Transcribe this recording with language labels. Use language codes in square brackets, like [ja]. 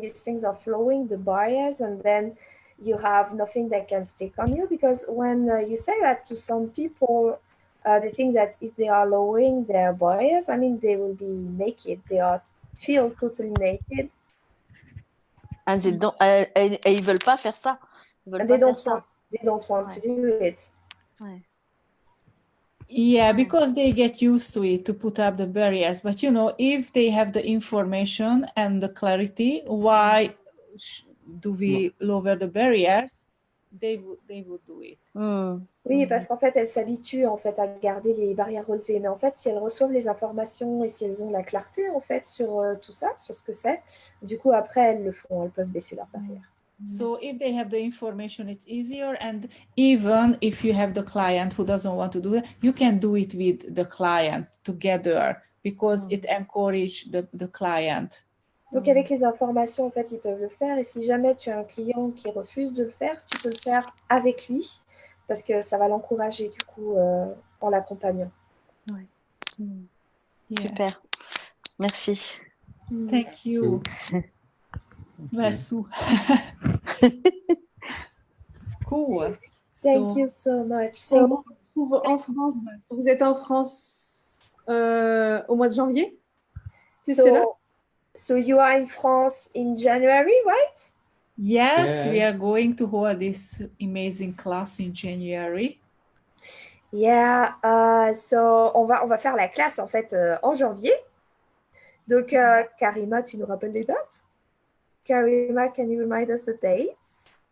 [en] These things are flowing the barriers, and then you have nothing that can stick on you, because when you say that to some people, they think that if they are lowering their barriers, I mean, they will be naked. They feel totally naked. [fr] Et ils ne veulent pas faire ça. Ils veulent [en] And [fr] pas [en] they don't [fr] faire ça. [en] want to do it. [fr] Ouais. [en] Yeah, because they get used to it to put up the barriers. But if they have the information and the clarity, why do we lower the barriers? They would do it. [fr] Oui, parce qu'en fait, elles s'habituent en fait à garder les barrières relevées. Mais en fait, si elles reçoivent les informations et si elles ont la clarté en fait sur tout ça, sur ce que c'est, du coup après elles le font, elles peuvent baisser leurs barrières. [en] So if they have the information, it's easier. And even if you have the client who doesn't want to do it, you can do it with the client together, because it encourages the client. [fr] Donc avec les informations, en fait, ils peuvent le faire. Et si jamais tu as un client qui refuse de le faire, tu peux le faire avec lui, parce que ça va l'encourager du coup en l'accompagnant. Ouais. [en] Yeah. [fr] Super. Merci. [en] Thank you. Merci. Cool. Thank you so much. So, [fr] En France, vous êtes en France au mois de janvier? C'est cela? [en] So you are in France in January, right? Yes, Yeah. we are going to hold this amazing class in January. Yeah, so [fr] on va faire la classe en fait en janvier. Donc Karima, tu nous rappelles les dates? [en] Karima, can you remind us the dates?